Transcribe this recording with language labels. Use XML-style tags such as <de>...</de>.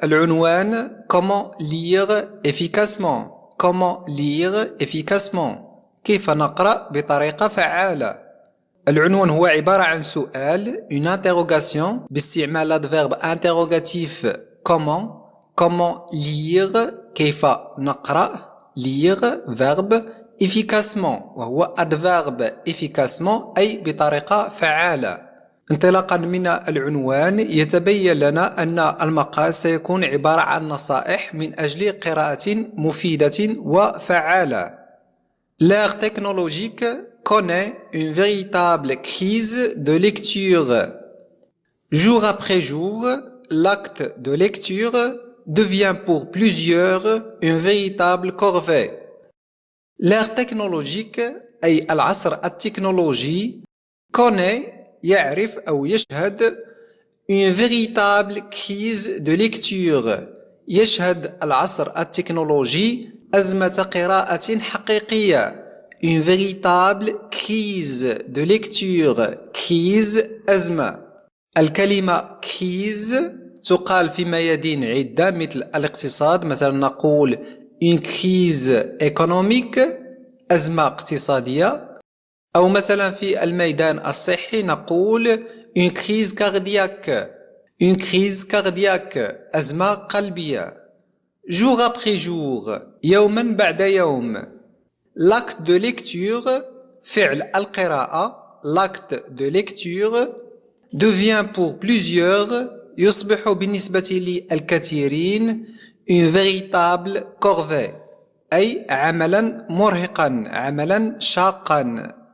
<ar>العنوان</ar> <fr>Comment lire efficacement Comment lire efficacement</fr> <ar>كيف نقرأ بطريقة فعالة. العنوان هو عبارة عن سؤال</ar> <fr>une interrogation</fr> <ar>باستعمال الفيرب</ar> <fr>interrogatif comment lire</fr> <ar>كيف نقرأ</ar> <fr>lire verbe efficacement</fr> <ar>وهو</ar> <fr>adverbe efficacement</fr> <ar>أي بطريقة فعالة. انطلاقا من العنوان يتبين لنا أن المقال سيكون عبارة عن نصائح من أجل قراءة مفيدة وفعالة.</ar> <fr>L'ère technologique connaît une véritable crise de lecture. Jour après jour, l'acte de lecture devient pour plusieurs une véritable corvée. L'ère technologique</fr> <ar>أي العصر التكنولوجي</ar> <fr>connaît</fr> <ar>يعرف أو يشهد</ar> <fr>une véritable crise de lecture.</fr> <ar>يشهد العصر التكنولوجي أزمة قراءة حقيقية.</ar> <fr>Une véritable crise de lecture. Crise</fr> <ar>أزمة. الكلمة crise تقال في ميادين عدة مثل الاقتصاد، مثلا نقول</ar> <fr>une crise économique</fr> <ar>أزمة اقتصادية، أو مثلا في الميدان الصحي نقول</ar> <fr>une crise cardiaque. Une crise cardiaque</fr> <ar>أزمة قلبية.</ar> <fr>Jour après jour</fr> <ar>يوما بعد يوم.</ar> <fr>L'acte de lecture</fr> <ar>فعل القراءة</ar> <fr>l'acte de lecture devient pour plusieurs</fr> <ar>يصبح بالنسبة للكثيرين</ar> <fr>une véritable corvée</fr> <ar>أي عملا مرهقا عملا شاقا.</ar>